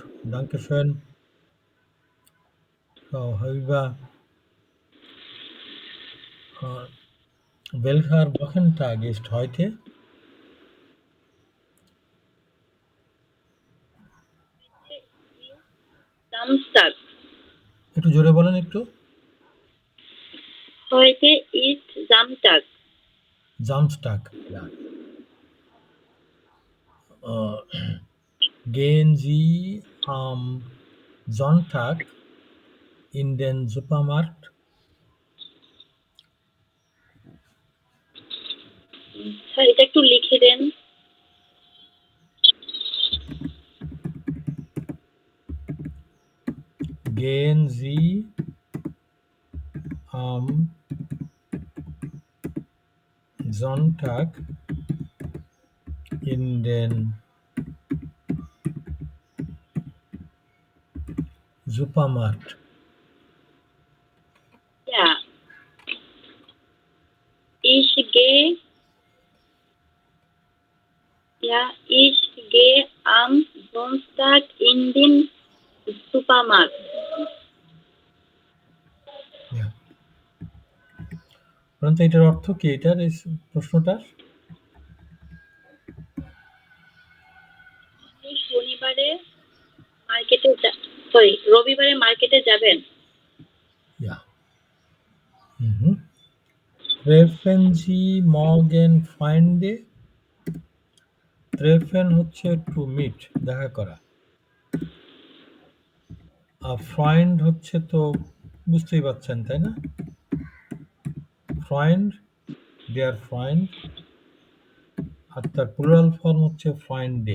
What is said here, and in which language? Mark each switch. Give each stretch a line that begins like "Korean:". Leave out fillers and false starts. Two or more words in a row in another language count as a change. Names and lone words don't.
German: Dankeschön, Frau Habiba. Äh, welcher Wochentag ist heute? Heute ist Samstag.
Bangla: একটু জোরে বলেন একটু।
German: Heute ist Samstag. Samstag, ja. Äh, gehen Sie am Sonntag in den Supermarkt?
Bangla: স্যার এটা একটু লিখে দেন।
German: Gehen Sie am Sonntag in den Supermarkt? Ja, ich gehe, ich gehe am Sonntag in den Supermarkt. Ja.
Bangla: পরন্তু এটার অর্থ কি এটার এই প্রশ্নটার? আপনি রবিবারে মার্কেটে যাবেন?
German: Ja. Mhm. Treffen Sie morgen Freunde?
Bangla: Treffen হচ্ছে টু মিট, দেখা করা। আর ফ্রেন্ড হচ্ছে তো বুঝতেই পারছেন, তাই না? ফ্রেন্ড,
German: der Freund,
Bangla: আর তার প্লুরাল ফর্ম হচ্ছে ফ্রেন্ডে।